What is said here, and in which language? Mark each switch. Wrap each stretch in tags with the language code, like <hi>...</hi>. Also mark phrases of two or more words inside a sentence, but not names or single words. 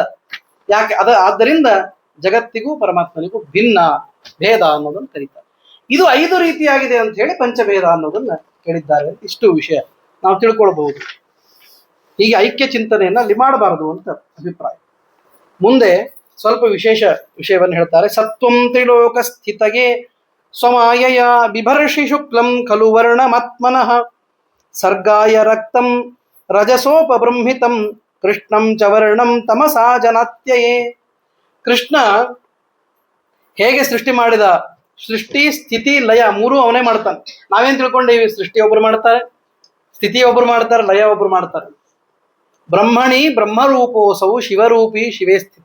<kn>ಯಾಕೆ ಆದ್ದರಿಂದ ಜಗತ್ತಿಗೂ ಪರಮಾತ್ಮನಿಗೂ ಭಿನ್ನ ಭೇದ ಅನ್ನೋದನ್ನು ಕರೀತಾರೆ. ಇದು 5 ರೀತಿಯಾಗಿದೆ ಅಂತ ಹೇಳಿ ಪಂಚಭೇದ ಅನ್ನೋದನ್ನ ಹೇಳಿದ್ದಾರೆ. ಇಷ್ಟು ವಿಷಯ ನಾವು ತಿಳ್ಕೊಳ್ಬಹುದು. ಹೀಗೆ ಐಕ್ಯ ಚಿಂತನೆಯನ್ನ ಅಲ್ಲಿ ಮಾಡಬಾರದು ಅಂತ ಅಭಿಪ್ರಾಯ. ಮುಂದೆ ಸ್ವಲ್ಪ ವಿಶೇಷ ವಿಷಯವನ್ನು ಹೇಳ್ತಾರೆ.</kn> <sa>ಸತ್ವಂ ತ್ರಿಲೋಕ ಸ್ಥಿತಗೆ ಸ್ವಮಾಯಯ ಬಿಭರ್ಷಿ ಶುಕ್ಲಂ ಖಲು ವರ್ಣಮಾತ್ಮನಃ ಸರ್ಗಾಯ ರಕ್ತಂ ರಜಸೋಪಬೃಂಹಿತಂ ಕೃಷ್ಣಂ ಚ ವರ್ಣಂ ತಮಸಾ ಜನಾತ್ಯಯೇ.</sa> <kn>ಕೃಷ್ಣ ಹೇಗೆ ಸೃಷ್ಟಿ ಮಾಡಿದ? ಸೃಷ್ಟಿ, ಸ್ಥಿತಿ, ಲಯ 3 ಅವನೇ ಮಾಡ್ತಾನೆ. ನಾವೇನ್ ತಿಳ್ಕೊಂಡೇವಿ? ಸೃಷ್ಟಿ ಒಬ್ರು ಮಾಡ್ತಾರೆ, ಸ್ಥಿತಿ ಒಬ್ರು ಮಾಡ್ತಾರೆ, ಲಯ ಒಬ್ರು ಮಾಡ್ತಾರೆ.</kn> <sa>ಬ್ರಹ್ಮಣಿ ಬ್ರಹ್ಮರೂಪೋಸವು ಶಿವರೂಪಿ ಶಿವೇ ಸ್ಥಿತ.</sa>